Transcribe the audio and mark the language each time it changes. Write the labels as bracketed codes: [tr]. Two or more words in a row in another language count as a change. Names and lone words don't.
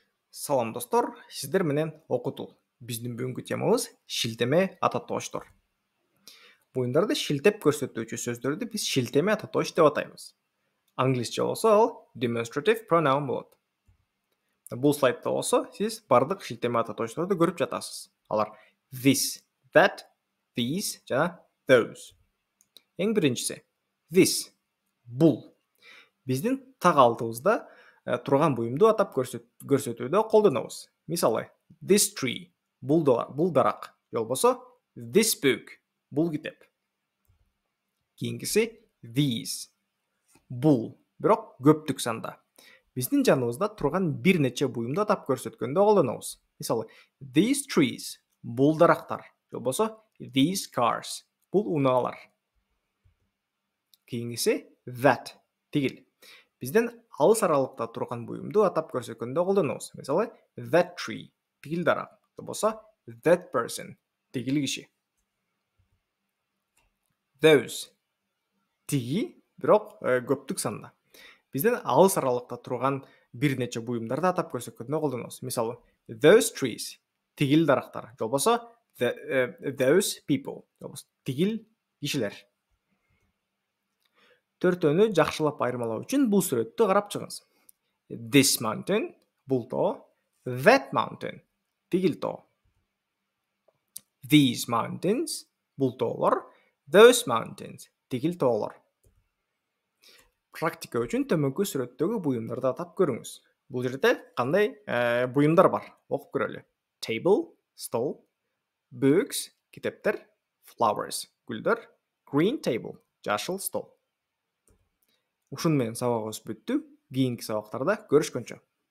[ky] Салам достор, сиздер менен окутуу. Биздин бүгүнкү темабыз шилтеме ататооштор. Буюмдарды шилтеп көрсөтүүчү сөздөрдү биз шилтеме ататоош деп атайбыз. Англисче болсо ал [en] demonstrative pronoun [ky] болот. Бул слайдта болсо сиз бардык шилтеме ататоошторду көрүп жатасыз. Алар [en] this, that, these [ky] жана those. Эң биринчиси this, бул. Биздин так алдыбызда турган буюмду атап көрсөтүүдө колдонобуз. Мисалы, [en] this tree, [ky] бул дарак, же болбосо [en] this book, [ky] бул китеп. Кийинкиси these, бул, бирок көптүк санда. Биздин жаныбызда турган бир нече буюмду атап көрсөткөндө колдонобуз. Мисалы, [en] these trees, [ky] бул дарактар, же болбосо [en] these cars, [ky] бул унаалар. Кийинкиси that, тигил. Бизден алыс аралыкта турган буюмду атап көрсөткөндө колдонобуз. Мисалы, [en] that tree, [ky] тигил дарак, же болбосо [en] that person, [ky] тигил киши. Those, тиги, бирок көптүк санда. Бизден алыс аралыкта турган бир нече буюмдарды атап көрсөткөндө колдонобуз. Мисалы, [en] those trees, [ky] тигил дарактар, же болбосо [en] those people, [ky] же болбосо тигил кишилер. Төртөөнү жакшылап айырмалоо үчүн бул сүрөттү карап чыгыңыз. [en] This mountain, [ky] бул тоо. [en] That mountain, [ky] тигил тоо. [en] These mountains, [ky] бул тоолор. [en] Those mountains, [ky] тигил тоолор. Практика үчүн төмөнкү сүрөттөгү буюмдарды атап көрүңүз. Бул жерде кандай буюмдар бар? Окуп көрөлү. Table, stol. Books, китептер. [en] Flowers, гүлдөр. Green table, [ky] жашыл стол. Ушун менен сабагыбыз бүттү. Кийинки сабактарда көрүшкөнчө.